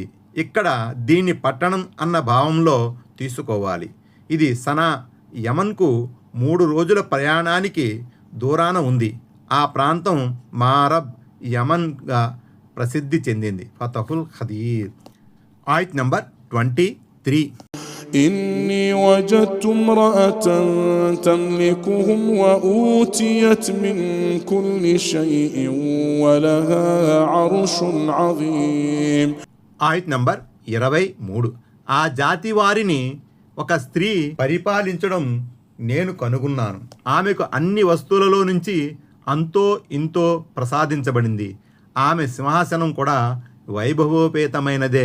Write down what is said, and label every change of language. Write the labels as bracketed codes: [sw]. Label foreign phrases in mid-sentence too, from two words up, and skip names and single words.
[te] ఇక్కడ దీన్ని పట్టణం అన్న భావంలో తీసుకోవాలి. ఇది సనా, యమన్కు 3 రోజుల ప్రయాణానికి దూరాన ఉంది. ఆ ప్రాంతం మారబ్ యమన్గా ప్రసిద్ధి చెందింది. ఫతహుల్ ఖదీర్. ఆయత్ నంబర్ 23. [ar] إني وجدت امرأة تملكهم وأوتيت من كل شيء ولها عرش عظيم. [te] ఆయత్ నంబర్ 23. ఆ జాతి వారిని ఒక స్త్రీ పరిపాలించడం నేను కనుగొన్నాను. ఆమెకు అన్ని వస్తువులలో నుంచి అంతో ఇంతో ప్రసాదించబడింది. ఆమె సింహాసనం కూడా వైభవోపేతమైనదే.